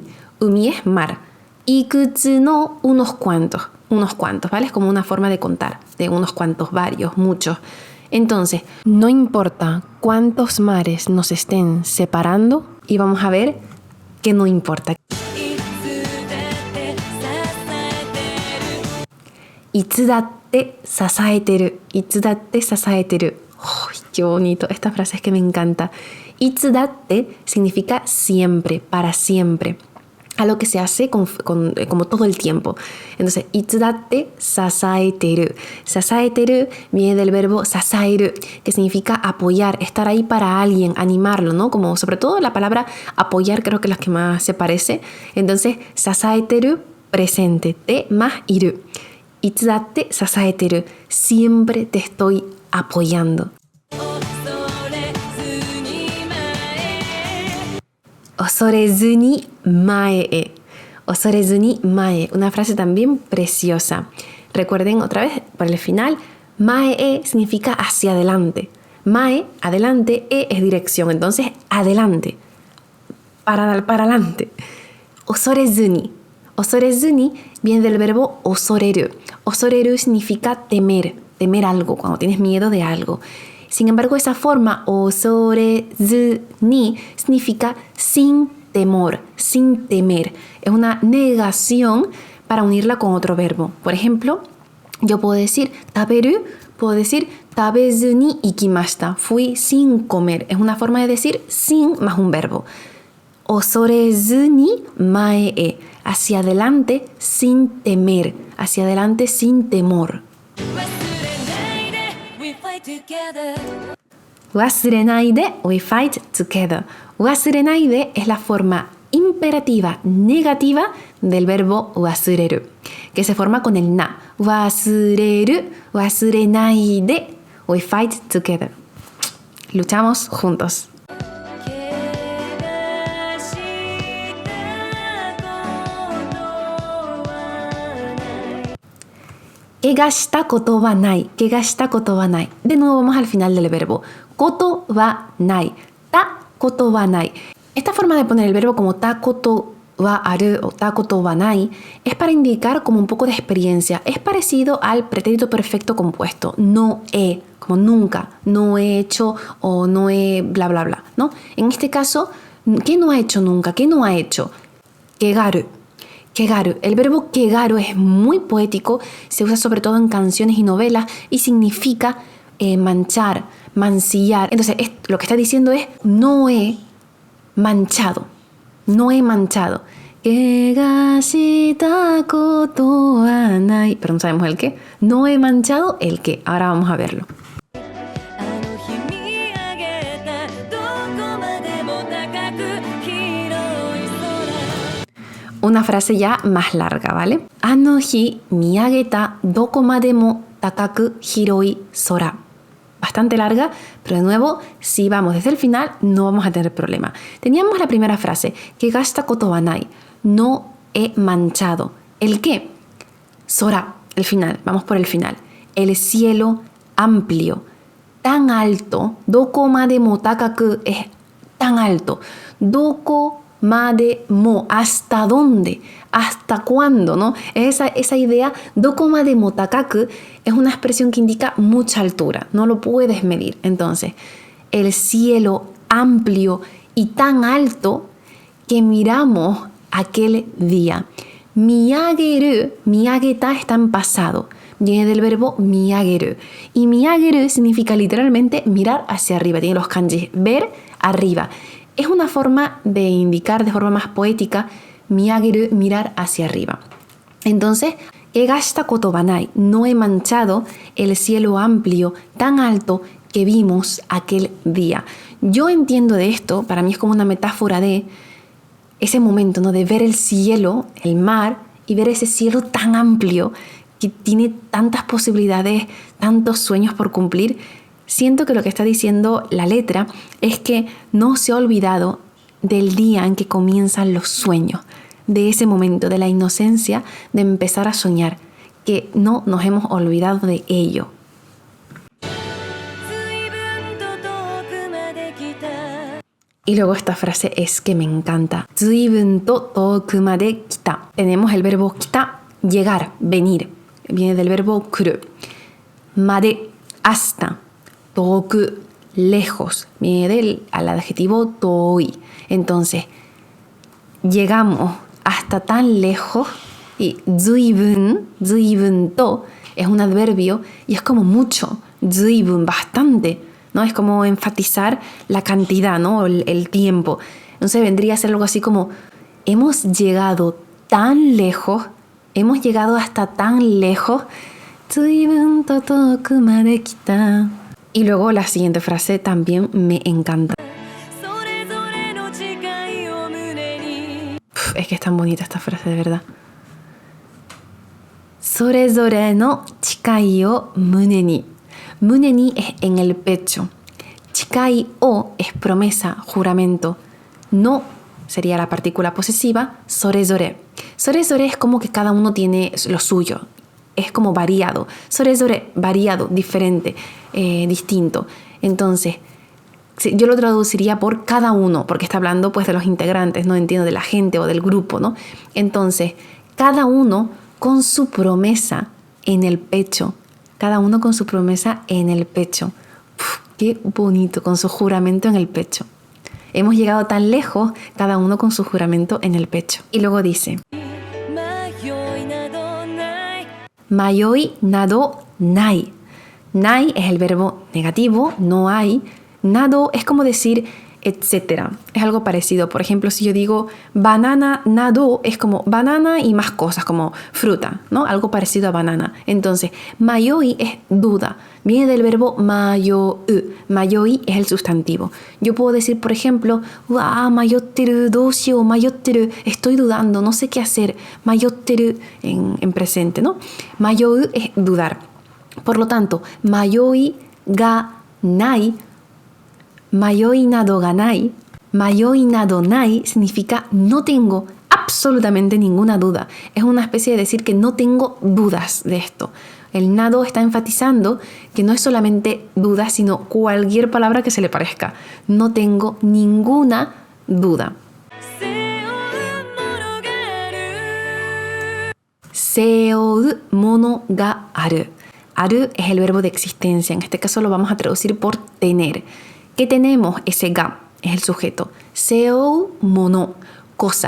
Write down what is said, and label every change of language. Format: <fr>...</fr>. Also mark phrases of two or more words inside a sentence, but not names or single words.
<es>Umi es mar.</es> <ja>いくつの</ja> <es>unos cuantos, ¿vale? Es como una forma de contar, de unos cuantos, varios, muchos. Entonces, no importa cuántos mares nos estén separando, y vamos a ver que no importa.</es> <ja>いつだって支えてる. いつだって支えてる.</ja> <es>¡Oh, qué bonito! Esta frase es que me encanta. Itsudatte significa siempre, para siempre. Algo que se hace como todo el tiempo. Entonces,</es> <ja>いつだって支えてる.</ja> <es>Sasaeteru viene del verbo sasaeru, que significa apoyar, estar ahí para alguien, animarlo, ¿no? Como sobre todo la palabra apoyar, creo que es la que más se parece. Entonces, sasaeteru, presente, te más iru.</es> <ja>いつだって支えてる,</ja> <es>siempre te estoy apoyando.</es> <ja>恐れずに前へ. 恐れずに前.</ja> <es>Una frase también preciosa. Recuerden otra vez por el final.</es> <ja>前へ</ja> <es>significa hacia adelante. Mae, adelante. E es dirección. Entonces, adelante. Para adelante.</es> <ja>恐れずに.</ja> <es>Osorezu ni viene del verbo osoreru. Osoreru significa temer. Temer algo, cuando tienes miedo de algo. Sin embargo, esa forma,</es> <ja>恐れずに,</ja> <es>significa sin temor, sin temer. Es una negación para unirla con otro verbo. Por ejemplo, yo puedo decir taberu, puedo decir</es> <ja>食べずに行きました.</ja> <es>Fui sin comer. Es una forma de decir sin más un verbo.</es> <ja>恐れずに前へ.</ja> <es>Hacia adelante sin temer. Hacia adelante sin temor.</es> <ja>忘れないで,</ja> <en>we fight together.</en> <es>Wasurenaide es la forma imperativa negativa del verbo wasureru, que se forma con el na.</es> <ja>忘れる、忘れないで,</ja> <en>we fight together.</en> <es>Luchamos juntos.</es> <ja>汚したことはない. 汚したことはない.</ja> <es>De nuevo vamos al final del verbo.</es> <ja>ことはない。たことはない.</ja> <es>Esta forma de poner el verbo como</es> <ja>たことはある</ja> <es>o</es> <ja>たことはない</ja> <es>es para indicar como un poco de experiencia. Es parecido al pretérito perfecto compuesto. No he, como nunca. No he hecho o no he bla bla bla, ¿no? En este caso, ¿qué no ha hecho nunca? ¿Qué no ha hecho?</es> <ja>けがる。けがる.</ja> <es>El verbo kegaru es muy poético, se usa sobre todo en canciones y novelas y significa manchar, mancillar. Entonces, lo que está diciendo es no he manchado. No he manchado.</es> <ja>汚したことはない.</ja> <es>Pero no sabemos el qué. No he manchado el qué. Ahora vamos a verlo. Una frase ya más larga, ¿vale?</es> <ja>あの日見上げたどこまでも高く広い空.</ja> <es>Bastante larga, pero de nuevo, si vamos desde el final, no vamos a tener problema. Teníamos la primera frase, que</es> <ja>がすたことはない.</ja> <es>No he manchado. ¿El qué? Sora, el final. Vamos por el final. El cielo amplio, tan alto.</es> <ja>どこまでも高く</ja> <es>es tan alto.</es> <ja>どこまでも,</ja> <es>¿hasta dónde? ¿Hasta cuándo? ¿No? Esa idea,</es> <ja>どこまでも高く,</ja> <es>es una expresión que indica mucha altura, no lo puedes medir. Entonces, el cielo amplio y tan alto que miramos aquel día. Miyageru, miyageta está en pasado, viene del verbo miyageru. Y miyageru significa literalmente mirar hacia arriba, tiene los kanjis, ver arriba. Es una forma de indicar de forma más poética miyageru, mirar hacia arriba. Entonces,</es> <ja>汚したことはない,</ja> <es>no he manchado el cielo amplio, tan alto que vimos aquel día. Yo entiendo de esto, para mí es como una metáfora de ese momento, ¿no? De ver el cielo, el mar, y ver ese cielo tan amplio que tiene tantas posibilidades, tantos sueños por cumplir. Siento que lo que está diciendo la letra es que no se ha olvidado del día en que comienzan los sueños, de ese momento, de la inocencia de empezar a soñar, que no nos hemos olvidado de ello. Y luego esta frase es que me encanta.</es> <ja>随分と遠くまで来た.</ja> <es>Tenemos el verbo kita, llegar, venir. Viene del verbo kuru. Made, hasta. Toku, lejos, viene al adjetivo toi. Entonces, llegamos hasta tan lejos y</es> <ja>随分と</ja> <es>es un adverbio y es como mucho, zuibun, bastante, ¿no? Es como enfatizar la cantidad, ¿no? El tiempo. Entonces vendría a ser algo así como hemos llegado tan lejos, hemos llegado hasta tan lejos.</es> <ja>随分と遠くまで来た.</ja> <es>Y luego la siguiente frase también me encanta. Es que es tan bonita esta frase, de verdad.</es> <ja>それぞれの誓いを胸に. 胸に</ja> <es>es en el pecho.</es> <ja>誓いを</ja> <es>es promesa, juramento. No sería la partícula posesiva. Sorezore. Sorezore es como que cada uno tiene lo suyo. Es como variado. Sorezore, variado, diferente, distinto. Entonces, yo lo traduciría por cada uno, porque está hablando pues de los integrantes, no entiendo, de la gente o del grupo, ¿no? Entonces, cada uno con su promesa en el pecho. Cada uno con su promesa en el pecho. Uf, qué bonito, con su juramento en el pecho. Hemos llegado tan lejos, cada uno con su juramento en el pecho. Y luego dice:</es> <ja>迷いなどない.</ja> <es>Nai es el verbo negativo, no hay. Nado es como decir etcétera. Es algo parecido. Por ejemplo, si yo digo</es> <ja>バナナなど,</ja> <es>es como banana y más cosas, como fruta, ¿no? Algo parecido a banana. Entonces, mayoi es duda. Viene del verbo mayou. Mayoi es el sustantivo. Yo puedo decir, por ejemplo,</es> <ja>迷ってる、どうしよう、迷ってる,</ja> <es>estoy dudando, no sé qué hacer. Mayotteru en presente, ¿no? Mayou es dudar. Por lo tanto,</es> <ja>迷いがない、迷いなどがない、迷いなどない</ja> <es>significa no tengo absolutamente ninguna duda. Es una especie de decir que no tengo dudas de esto. El nado está enfatizando que no es solamente duda, sino cualquier palabra que se le parezca. No tengo ninguna duda.</es> <ja>背負うものがある.</ja> <es>Aru es el verbo de existencia. En este caso lo vamos a traducir por tener. ¿Qué tenemos? Ese ga es el sujeto.</es> <ja>背負うもの,</ja> <es>cosas.</es>